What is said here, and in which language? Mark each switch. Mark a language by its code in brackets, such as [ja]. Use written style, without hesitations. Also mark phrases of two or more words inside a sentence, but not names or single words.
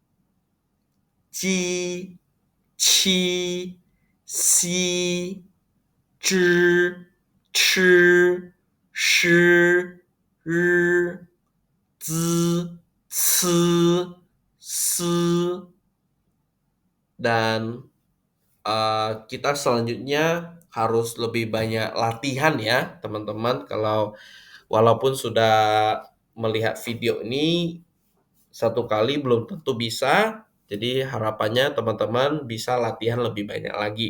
[zh] Ji, ci, si, zhi, chi, shi, r, zi, ci, se, [id] dan kita selanjutnya harus lebih banyak latihan ya teman-teman. Kalau walaupun sudah melihat video ini satu kali belum tentu bisa. Jadi harapannya teman-teman bisa latihan lebih banyak lagi.